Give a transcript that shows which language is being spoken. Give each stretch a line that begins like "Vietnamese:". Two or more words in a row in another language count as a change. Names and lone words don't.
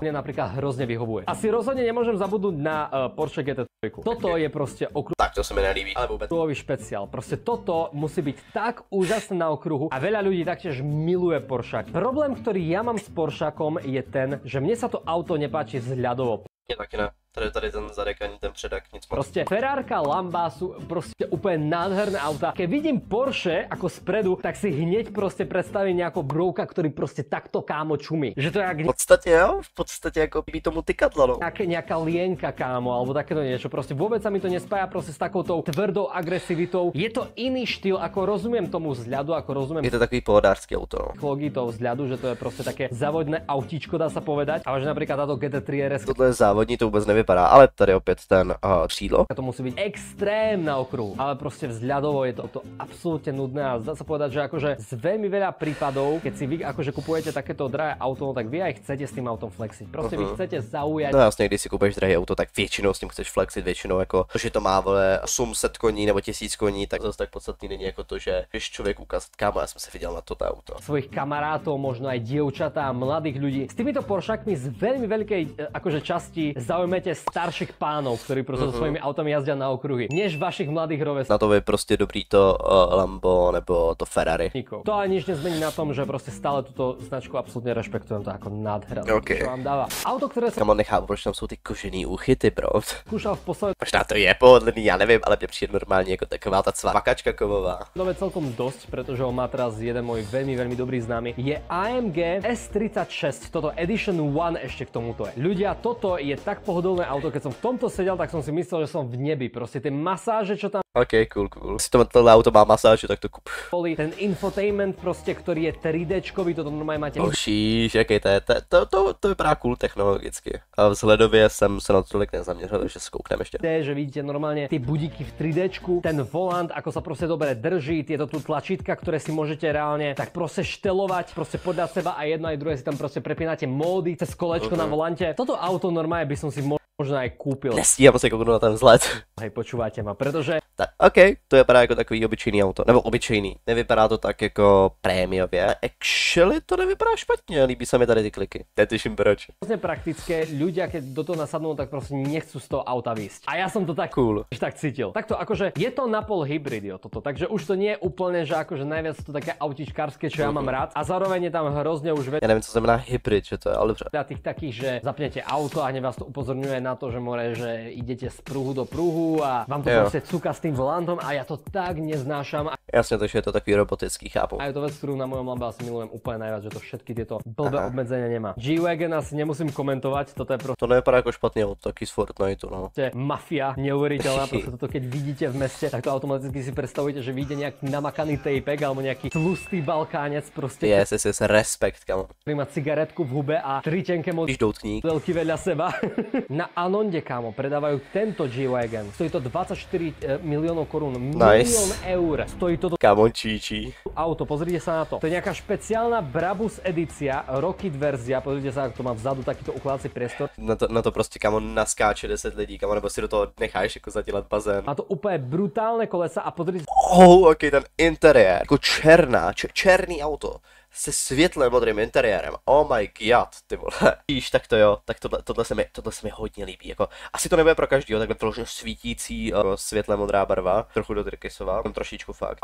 Slovak: mne napríklad hrozne vyhovuje. Asi rozhodne nemôžem zabudnúť na Porsche GT3. Toto je proste
Czech: Tak to se mi nelíbí, ale vůbec.
Slovak: okruhový špeciál. Proste toto musí byť tak úžasné na okruhu a veľa ľudí taktiež miluje Poršák. Problém, ktorý ja mám s Poršákom je ten, že mne sa to auto nepáči vzhľadovo.
Czech: Mě taky ne. Tady ten zadek ani ten předek, nic moc.
Slovak: Proste Ferrárka, Lamba sú proste úplne nádherné auta. Keď vidím Porsche ako spredu, tak si hneď proste predstavím nejakého brouka, ktorý proste takto kámo čumí.
Czech: Že to je jak V podstatě jo, v podstatě jako by tomu tykadlo, no.
Slovak: nejaká lienka kámo, alebo takéto niečo. Proste vôbec sa mi to nespája proste s takoutou tvrdou agresivitou. Je to iný štýl, ako rozumiem tomu vzhľadu, ako rozumiem
Czech: Je to takový pohodářský auto, no.
Slovak: psychológii toho vzhľadu, že to je proste také závodné autíčko, dá sa povedať. Ale že napríklad táto GT3 RS
Czech: Tohle je závodní, to vůbec nevypadá, ale tady opět ten křídlo.
Slovak: to musí byť extrém na okruhu, ale proste vzhľadovo je to absolútne nudné a zdá sa povedať, že akože z veľmi veľa prípadov, keď si vy akože kupujete takéto drahé auto, no tak vy aj chcete s tým autom flexiť. Proste vy chcete zaujať.
Czech: No jasně, když si kupuješ drahé auto, tak většinou s tím chceš flexit, většinou jako to, že to má vole 800 koní nebo 1000 koní, tak zase tak podstatný není jako to, že když člověk ukázat, kámo, já jsem se viděl na toto auto.
Slovak: Svojich kamarátov, možno aj dievčatá, mladých ľudí. S týmito Poršakmi z veľmi veľkej akože časti zaujmete starších pánov, ktorí proste so svojimi autami jazdia na okruhy, než vašich mladých rovesníkov.
Czech: Na to je prostě dobrý to Lambo nebo to Ferrari.
Slovak: To ani nič nezmení na tom, že proste stále túto značku absolútne rešpektujem, to ako nádhera, OK. čo vám dáva. Auto, ktoré som
Czech: Kamo, nechápu, proč tam jsou ty kožený úchyty, bro.
Slovak: skúšal v poslednej
Czech: Možná to je pohodlný, já nevím, ale mě přijde normálně jako taková ta cvakačka kovová.
Slovak: dobe celkom dosť, pretože ho má teraz jeden môj veľmi dobrý známy. Je AMG S36, toto Edition 1 ešte k tomuto je. Ľudia, toto je tak pohodlné auto, keď som v tomto sedel, tak som si myslel, že som v nebi. Proste tie masáže, čo tam
English: OK, cool.
Czech: Si tohle auto má masáž, tak to kup.
Slovak: boli, ten infotainment proste, ktorý je 3Dčkový, toto normálne máte.
Czech: Ošíš, jaký to je, to vypadá cool technologicky. A vzhledově jsem se na to tolik nezaměřil, takže se koukneme ještě.
Slovak: Že vidíte normálne tie budíky v 3Dčku, ten volant, ako sa proste dobre drží, tieto tu tlačítka, ktoré si môžete reálne tak proste štelovať, proste podľa seba a jedno aj druhé si tam proste prepínate módy cez kolečko na volante. Toto auto normálne by som si možno aj kúpil.
Czech: Nestíhám se kouknout na ten vzhled.
Slovak: Hej, počúvate ma, pretože
Czech: Tak, OK, to vypadá jako takový obyčejný auto, nebo obyčejný, nevypadá to tak jako prémiově. Actually to nevypadá špatně, líbí se mi tady ty kliky, netuším proč.
Slovak: Hrozne praktické, ľudia keď do toho nasadnú, tak proste nechcú z toho auta výsť. A ja som to tak Cool. tak cítil. Takto akože je to napol hybrid, jo, toto, takže už to nie je úplne, že akože najviac to také autičkárske, čo ja mám rád. A zároveň je tam hrozne už
Czech: Já nevím, co znamená hybrid, že to je, ale dobře.
Slovak: tých takých, že zapnete auto a hneď vás to upozorňuje na to, že more, že idete z pruhu do pruhu a vám to proste cúka s tým volantom a ja to tak neznášam.
Czech: Jasně, takže je to takový robotický, chápu.
Slovak: A je to vec, ktorú na mojom Lambe asi milujem úplne najviac, že to všetky tieto blbé obmedzenia nemá. G-Wagon asi nemusím komentovať, toto je
Czech: To nevypadá jako špatný auto, taky z Fortniteu, no.
Slovak: proste mafia neuveriteľná, proste toto keď vidíte v meste, tak to automaticky si predstavujete, že vyjde nejaký namakaný tejpek alebo nejaký tlustý Balkánec proste,
Czech: Yes, respekt, kamo.
Slovak: ktorý má cigaretku v hube a tri tenké
Czech: Když doutník.
Slovak: modelky vedľa seba. Na Anonde, kámo, predávajú tento G-Wagon. Stojí to 24 miliónov korún. Milión eur. Stojí to
Czech: Kamo číčí.
Slovak: auto, pozrite sa na to. To je nejaká špeciálna Brabus edícia, Rocket verzia. Pozrite sa, ako to má vzadu takýto ukladací priestor.
Czech: Na to prostě, kamo, naskáče 10 lidí, kamo, nebo si do toho necháš jako zadělat bazén.
Slovak: Má to úplne brutálne kolesa a pozrite
Czech: OK, ten interiér, jako černý auto se světle modrým interiérem.
English: Oh my god,
Czech: ty vole. Víš, tak to jo, tak tohle se mi hodně líbí, jako asi to nebude pro každýho, takhle vyloženě svítící světle modrá barva, trochu do Tyrkisova, trošičku fakt.